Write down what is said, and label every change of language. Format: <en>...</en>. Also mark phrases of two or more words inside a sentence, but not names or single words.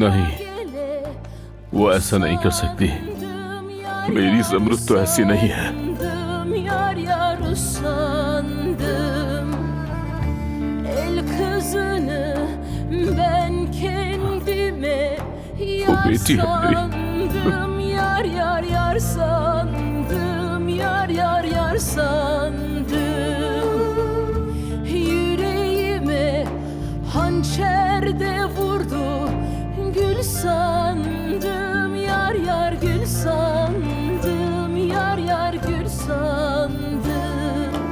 <hi>नहीं,</hi> <tr>gele,</tr> <hi>वो ऐसा नहीं कर सकती। मेरी ज़मरुद तो ऐसी नहीं है।</hi> <tr>usandım, yar yar usandım. El kızını ben kendime yar</tr> <hi>बेटी है मेरी।</hi> <tr>sandım, yar yar yar sandım, yar yar yar sandım. Yüreğime hançer de vurdu, gül sandım, yar yar gül sandım, yar yar gül sandım.</tr>